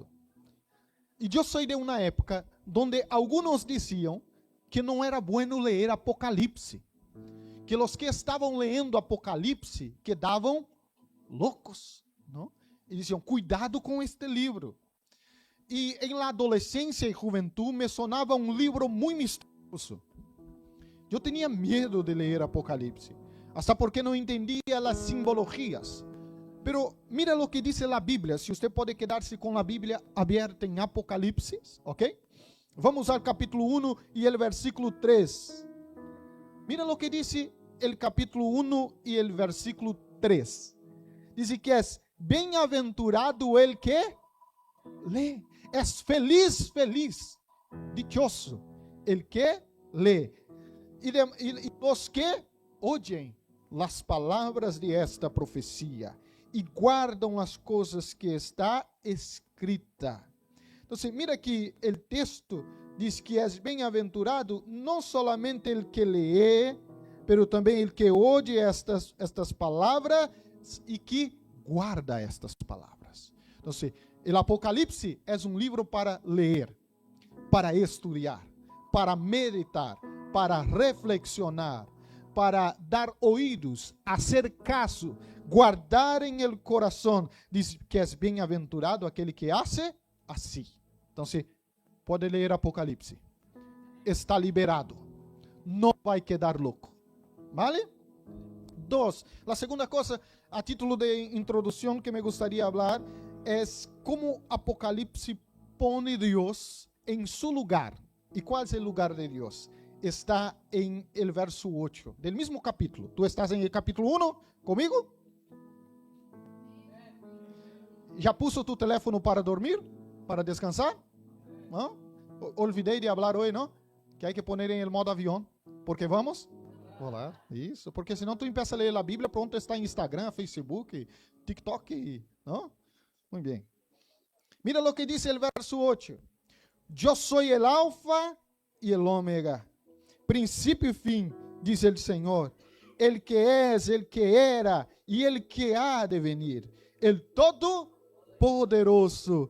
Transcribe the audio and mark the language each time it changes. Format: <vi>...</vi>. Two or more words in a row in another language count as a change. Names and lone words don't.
<pt>E eu sou de uma época onde alguns diziam que não era bueno ler Apocalipse, que os que estavam lendo Apocalipse quedavam loucos, não? E diziam, cuidado com este livro. E em la adolescência e juventude me sonava um livro muito misterioso. Eu tinha medo de ler Apocalipse, hasta porque não entendia as simbologias.</pt> <es>Pero mira lo que dice la Biblia. Si usted puede quedarse con la Biblia abierta en Apocalipsis, ¿ok? Vamos al capítulo 1 y el versículo 3. Mira lo que dice el capítulo 1 y el versículo 3. Dice que es bem-aventurado el que lee. Es feliz, dichoso el que lee. Y los que oyen las palabras de esta profecía</es> <pt>e guardam as coisas que está escrita. Então, mira que o texto diz que é bem-aventurado não</pt> <es>solamente el que lee, pero</es> <pt>também</pt> <es>el que oye</es> <pt>estas palavras e que guarda estas palavras. Então, o Apocalipse é um livro para ler, para estudar, para meditar, para reflexionar, para dar</pt> <es>oídos, hacer caso,</es> <pt>guardar em el coração. Diz que é bem-aventurado aquele que hace assim. Então, pode ler Apocalipse. Está liberado. Não vai quedar louco.</pt> <es>¿Vale? 2.</es> <pt>A segunda coisa, a título de introdução que me gostaria de falar, é como Apocalipse pone Deus em seu lugar. E qual é o lugar de Deus?</pt> <es>está en el verso 8 del mismo capítulo. ¿Tú estás en el capítulo 1 conmigo? ¿Ya puso tu teléfono para dormir? ¿Para descansar? ¿No? Olvidé de hablar hoy, ¿no? Que hay que poner en el modo avión. Porque vamos volar.</es> <pt>Isso. Porque senão tu empieza a ler a Bíblia, pronto, está em Instagram, Facebook, TikTok, ¿no?</pt> <es>Muy bien. Mira lo que dice el verso 8. Yo soy el alfa y el omega, principio y fin, dice el Señor, el que es, el que era y el que ha de venir, el Todopoderoso.</es>